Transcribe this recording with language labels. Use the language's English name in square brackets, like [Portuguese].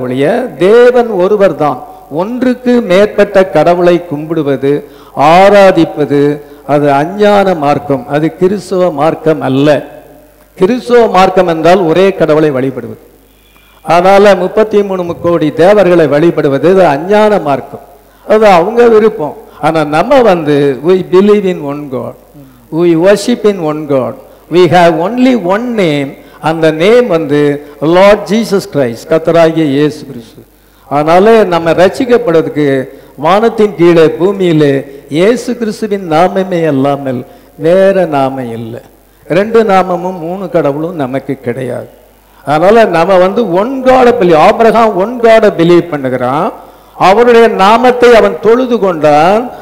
[Tamil] ஒழிய தேவன் ஒருவர் தான். ஒன்றுக்கு மேற்பட்ட கடவுளை கும்பிடுவது ஆராதிப்பது அது அஞ்ஞான மார்க்கம், அது கிறிஸ்துவ மார்க்கம் அல்ல. கிறிஸ்துவ மார்க்கம் என்றால் ஒரே கடவுளை வழிபடுவது. அதனால 33 கோடி தேவர்களை வழிபடுவது அது அஞ்ஞான மார்க்கம், அது அவங்க விருப்பம். ஆனா நம்ம வந்து [English] we believe in one God, we worship in one God, we have only one name, [Tamil] அந்த நேம் வந்து லார்ட் ஜீசஸ் கிரைஸ்ட், கர்த்தராகிய இயேசு கிறிஸ்து. அதனால நம்ம ரட்சிக்கப்படுவதற்கு வானத்தின் கீழே பூமியிலே இயேசு கிறிஸ்துவின் நாமமே அல்லாமல் வேற நாமம் இல்லை. 2 நாமமும் 3 கடவுளும் நமக்கு கிடையாது. அதனால நம்ம வந்து [English] One God believe. [Tamil] ஆபிரகாம் ஒன் காட பிலீவ் பண்ணுகிறான். அவருடைய நாமத்தை அவன் தொழுது கொண்டான்.